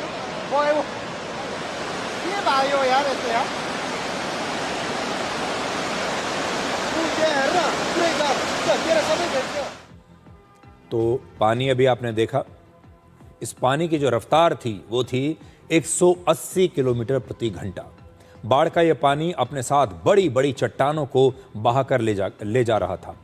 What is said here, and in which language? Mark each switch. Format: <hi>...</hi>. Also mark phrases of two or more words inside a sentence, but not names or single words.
<ne>के भयो यार यस्तो यार,</ne> <hi>तो पानी अभी आपने देखा, इस पानी की जो रफ्तार थी वो थी 180 किलोमीटर प्रति घंटा। बाढ़ का यह पानी अपने साथ बड़ी बड़ी चट्टानों को बहाकर ले जा रहा था।</hi>